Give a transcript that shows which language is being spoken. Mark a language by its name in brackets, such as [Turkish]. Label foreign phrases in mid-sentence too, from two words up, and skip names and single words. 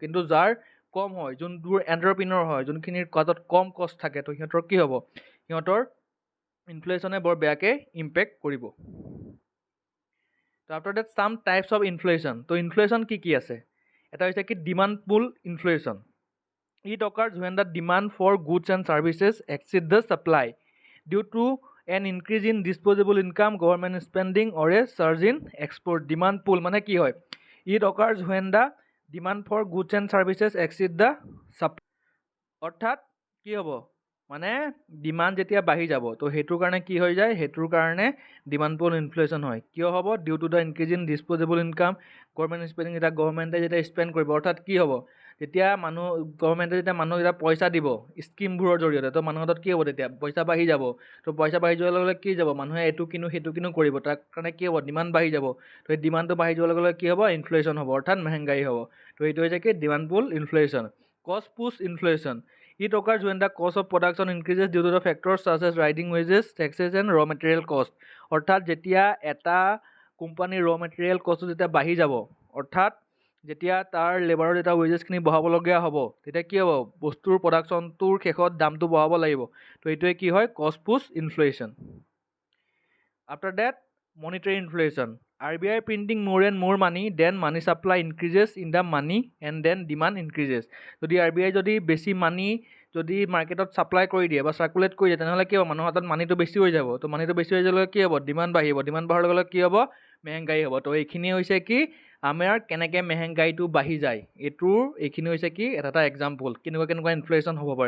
[Assamese] কিন্তু যাৰ কম হয়, যোনবোৰ এণ্টাৰপ্ৰিনৰ হয়, যোনখিনিৰ হাতত কম কষ্ট থাকে, তো সিহঁতৰ কি হ'ব সিহঁতৰ ইনফ্লেশ্যনে বৰ বেয়াকৈ ইম্পেক্ট কৰিব। তো [English] after that some types of inflation, [Assamese] তো ইনফ্লেশ্যন কি কি আছে? এটা হৈছে কি [English] demand pull inflation, it occurs when the demand for goods and services exceed the supply due to an increase in disposable income, government spending or a surge in export. Demand pull [Assamese] মানে কি হয়, [English] it occurs when the demand for goods and services exceed the supply, [Assamese] অৰ্থাৎ কি হ'ব মানে ডিমাণ্ড যেতিয়া বাঢ়ি যাব, তো সেইটোৰ কাৰণে কি হৈ যায়, সেইটোৰ কাৰণে [English] demand pull inflation [Assamese] হয়। কিয় হ'ব? [English] due to the increase in disposable income, government spending, [Assamese] এতিয়া গভৰ্ণমেণ্টে যেতিয়া স্পেণ্ড কৰিব, অৰ্থাৎ কি হ'ব যেতিয়া গভৰ্ণমেণ্টে যেতিয়া মানুহক যেতিয়া পইচা দিব স্কিমবোৰৰ জৰিয়তে, তো মানুহৰ হাতত কি হ'ব তেতিয়া পইচা বাঢ়ি যাব। তো পইচা বাঢ়ি যোৱাৰ লগে লগে কি যাব মানুহে এইটো কিনো সেইটো কিনো কৰিব, তাৰ কাৰণে কি হ'ব ডিমাণ্ড বাঢ়ি যাব। তো এই ডিমাণ্ডটো বাঢ়ি যোৱাৰ লগে লগে কি হ'ব ইনফ্লেশ্যন হ'ব, অৰ্থাৎ মেহেংগাই হ'ব। তো এইটো হৈছে কি [English] demand pull inflation. cost push inflation, it occurs when the cost of production increases due to the factors such as rising wages, taxes and raw material cost, [Assamese] অৰ্থাৎ যেতিয়া এটা কোম্পানীৰ [English] raw material cost [Assamese] যেতিয়া বাঢ়ি যাব, অৰ্থাৎ যেতিয়া তাৰ লেবাৰৰ যেতিয়া ৱেজেছখিনি বঢ়াবলগীয়া হ'ব, তেতিয়া কি হ'ব, বস্তুৰ প্ৰডাকশ্যনটোৰ শেষত দামটো বঢ়াব লাগিব। তো এইটোৱে কি হয়, [English] cost push inflation. after that monetary inflation. RBI প্ৰিণ্টিং more and more money, then money supply increases in the money and then demand increases. [Assamese] যদি RBI যদি বেছি মানি যদি মাৰ্কেটত ছাপ্লাই কৰি দিয়ে বা চাৰ্কুলেট কৰি দিয়ে, তেনেহ'লে কি হ'ব, মানুহৰ হাতত মানিটো বেছি হৈ যাব। তো মানিটো বেছি হৈ গ'লে কি হ'ব, ডিমাণ্ড বাঢ়িব। ডিমাণ্ড বঢ়াৰ লগে লগে কি হ'ব, মেহেংগাই হ'ব। তো এইখিনি হৈছে কি আমাৰ কেনেকৈ মেহেংগাইটো বাঢ়ি যায়, এইখিনি হৈছে কি এটা এক্সাম্পল কেনেকুৱা ইনফ্লেশ্যন হ'ব পাৰে।